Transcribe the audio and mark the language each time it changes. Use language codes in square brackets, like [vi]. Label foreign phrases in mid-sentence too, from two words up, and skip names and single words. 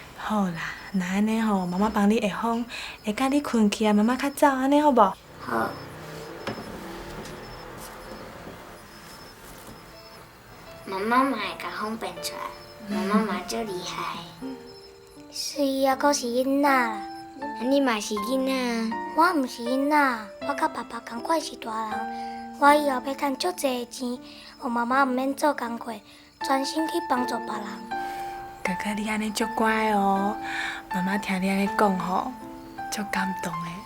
[nan] 好啦，那安尼吼，妈妈帮你下风，会甲你困去啊，妈妈较早，安尼好无？好。妈妈嘛会甲风变出来，妈妈嘛足厉害。是啊，阁是囡仔啦。你嘛是囡仔？我毋是囡仔，我甲爸爸同款是大人。我以后要赚足侪钱，互妈妈毋免做工课，专心去帮助别人。哥哥，你安尼足乖哦，妈妈听你安尼讲吼，足感动的。